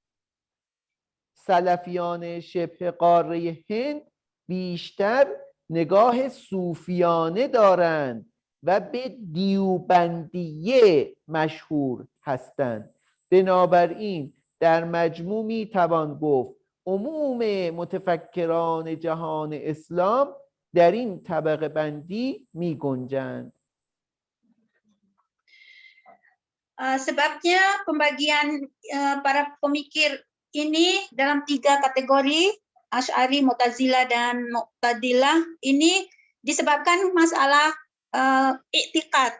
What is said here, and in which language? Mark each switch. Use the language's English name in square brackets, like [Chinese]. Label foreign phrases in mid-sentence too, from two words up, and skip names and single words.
[Persian] سلفیان شبه قاره هند بیشتر نگاه صوفیانه دارند و به دیوبندیه مشهور هستند. بنابراین در مجموع می توان گفت عموم متفکران جهان اسلام در این طبقه بندی می گنجند. [Indonesian] Sebabnya pembagian para pemikir ini dalam 3 kategori, Asy'ari, Mu'tazilah, dan Mu'tadilah, ini disebabkan masalah i'tiqad.